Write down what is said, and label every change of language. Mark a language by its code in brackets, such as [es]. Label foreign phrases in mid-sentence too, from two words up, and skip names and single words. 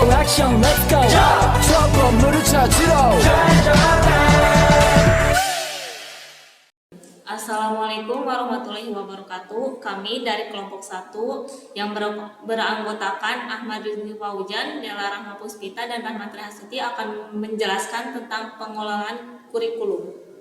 [ko] 형 [en] let's go [ko] 저 건물을 찾으러 [ar] السلام عليكم ورحمة الله وبركاته. [id] Kami dari kelompok 1 yang beranggotakan Ahmad Rizky Faujan, Dela Rahma Puspita, dan Rahmatri Hasuti akan menjelaskan tentang pengelolaan kurikulum.